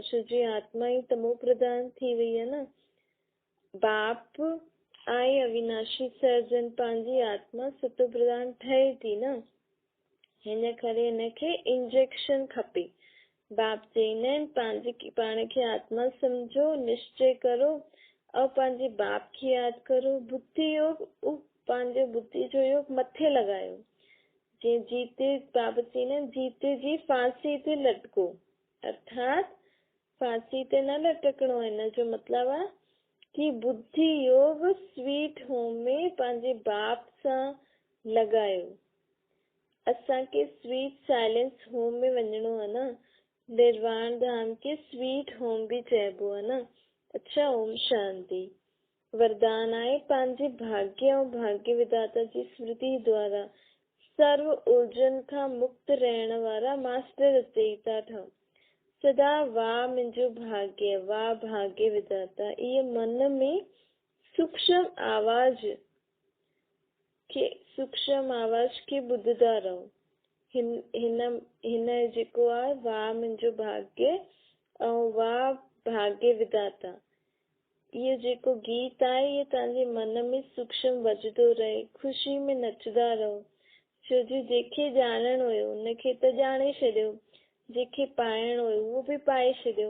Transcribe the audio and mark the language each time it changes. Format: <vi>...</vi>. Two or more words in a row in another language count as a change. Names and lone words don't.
<sd>छो जी आत्मा ई तमो प्रधान थी वई आहे न। बाप आहे अविनाशी सर्जन, पंहिंजी आत्मा सतो प्रधान ठहे थी न। हिन करे हिनखे इंजेक्शन खपे। बाप चईंदा आहिनि पाण खे आत्मा सम्झो, निश्चय करो और पंहिंजे बाप खे यादि करो। बुद्धि योग, पंहिंजे बुद्धि जो योग मथे लॻायो। जीअं जीते बाबा चईंदा आहिनि जीते जी फांसी ते लटको, अर्थात फांसी ते न लटकणो आहे। हिन जो मतिलबु आहे कि बुद्धि योग</sd> <en>sweet home</en> <sd>में पंहिंजे बाप सां लॻायो। असांखे</sd> <en>sweet silence home</en> <sd>में वञिणो आहे न, निर्वाण धाम के</sd> <en>sweet home</en> <sd>भी चइबो आहे न। अच्छा, ओम शांति। वरदान आहे पंहिंजे भाग्य ऐं भाग्य विधाता जी स्मृति द्वारा सर्व उलझन खां मुक्त रहण वारा मास्टर रचयिता ठहो। सदा वाह मुंहिंजो भाग्य, वाह भाग्य विधाता, इहे मन में सूक्ष्म आवाज खे ॿुधदा रहो। हिन जेको आहे वाह मुंहिंजो भाग्य ऐं वाह भाग्य विधाता, इहो जेको गीत आहे इहो तव्हांजे मन में सूक्ष्म वजदो रहे। ख़ुशी में नचदा रहो, छो जो जंहिंखे ॼाणणो हुयो उनखे त ॼाणे छॾियो, जंहिंखे पाइणो हुयो उहो बि पाए छॾियो।</sd>